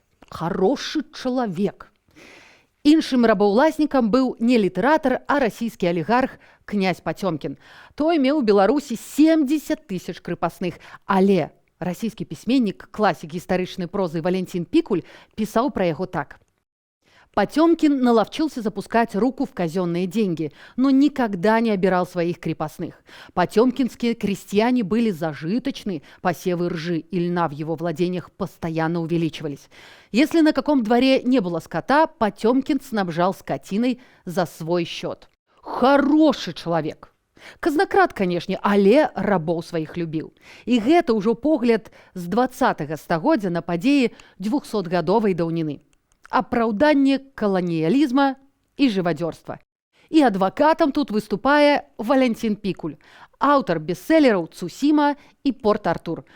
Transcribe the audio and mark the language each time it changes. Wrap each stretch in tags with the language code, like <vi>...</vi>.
<be>Харошы чалавек. Іншым рабаўласнікам быў не літаратар, а расійскі алігарх князь Пацёмкін. Той меў у Беларусі 70 000 крыпасных, але расійскі пісьменнік, класік гістарычнай прозы Валентин Пикуль пісаў пра яго так.</be> <ru>Потёмкин наловчился запускать руку в казенные деньги, но никогда не обирал своих крепостных. Потёмкинские крестьяне были зажиточны, посевы ржи и льна в его владениях постоянно увеличивались. Если на каком дворе не было скота, Потёмкин снабжал скотиной за свой счет. Хороший человек!</ru> <be>Казнакрат, конечно, але рабоў сваіх любіў. І гэта ўжо погляд з 20-го стагоддзя на падзеі 200-гадовай даўніны. Апраўданне каланіялізма і жывадзёрства. І адвакатам тут выступае Валентин Пикуль, аўтар бестселераў «Цусіма» і «Порт-Артур».</be>